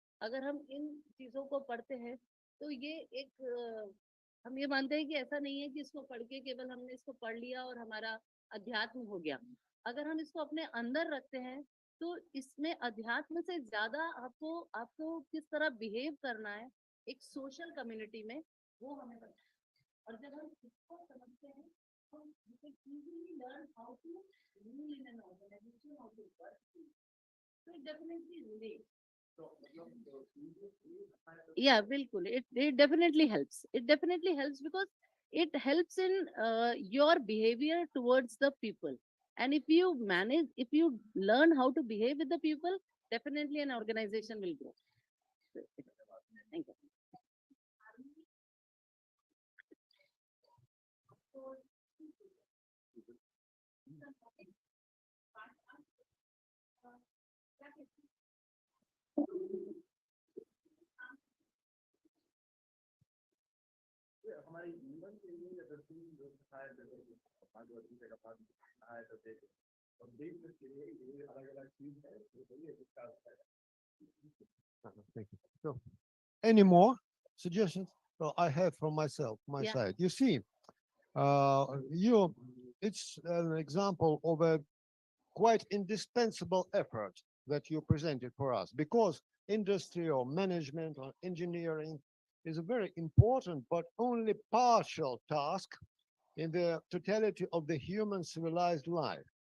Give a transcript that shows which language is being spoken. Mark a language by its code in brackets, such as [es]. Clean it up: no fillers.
[hi] अगर हम इन चीजों को पढ़ते हैं तो ये एक हम ये मानते हैं कि ऐसा नहीं है कि इसको पढ़ के केवल हमने इसको पढ़ लिया और हमारा अध्यात्म हो गया. अगर हम इसको अपने अंदर रखते हैं तो इसमें अध्यात्म से ज्यादा आपको किस तरह बिहेव करना है एक सोशल कम्युनिटी में, वो हमें पता है. और जब हम इसको समझते हैं तो [en] we can easily learn how to rule in an organization, how to work. So it definitely relates. Yeah, [hi] बिल्कुल. [en] It definitely helps. It definitely helps because it helps in your behavior towards the people. And if you learn how to behave with the people, definitely an organization will grow. Thank you. [hi] हमारे जीवन के लिए अगर तीन जो सहायता देते हैं, भागवत गीता का पाठ सहायता देते हैं, और बिजनेस के लिए ये अलग-अलग चीज है, तो ये डिस्कस करें. [en] Thank you. So, any more suggestions? So I have from my Yeah. side. You see, It's an example of a quite indispensable effort that you presented for us, because industry or management or engineering is a very important but only partial task in the totality of the human civilized life.